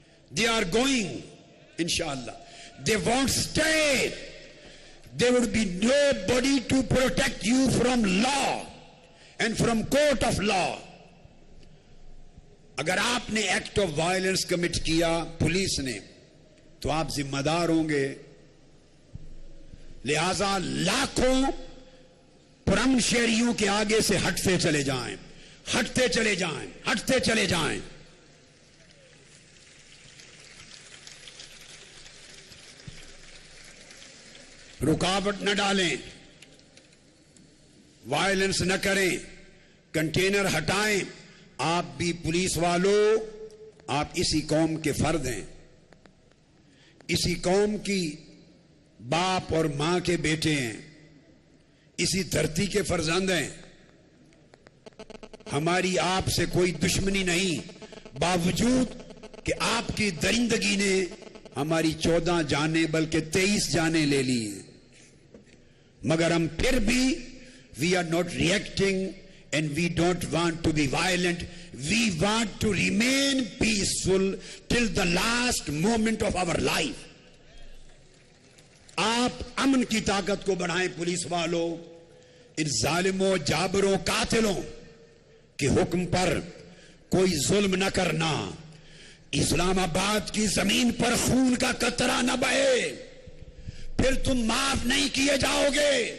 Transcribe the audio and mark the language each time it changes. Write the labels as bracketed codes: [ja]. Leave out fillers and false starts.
[en] They are going, inshallah. They won't stay. There would be nobody to protect you from law and from court of law. [ur] اگر آپ نے [en] act of violence commit [ur] کیا police نے تو آپ ذمہ دار ہوں گے. لہذا لاکھوں پرامن شہریوں کے آگے سے ہٹتے چلے جائیں, ہٹتے چلے جائیں, ہٹتے چلے جائیں. رکاوٹ نہ ڈالیں, وائلنس نہ کریں, کنٹینر ہٹائیں. آپ بھی پولیس والوں, آپ اسی قوم کے فرد ہیں, اسی قوم کی باپ اور ماں کے بیٹے ہیں, اسی دھرتی کے فرزند ہیں. ہماری آپ سے کوئی دشمنی نہیں, باوجود کہ آپ کی درندگی نے ہماری 14 جانیں بلکہ 23 جانیں لے لی ہیں. مگر ہم پھر بھی [en] we are not reacting and we don't want to be violent. We want to remain peaceful till the last moment of our life. [ur] آپ امن کی طاقت کو بڑھائیں پولیس والوں. ان ظالموں, جابروں, قاتلوں کے حکم پر کوئی ظلم نہ کرنا. اسلام آباد کی زمین پر خون کا قطرہ نہ بہے, پھر تم معاف نہیں کیے جاؤ گے.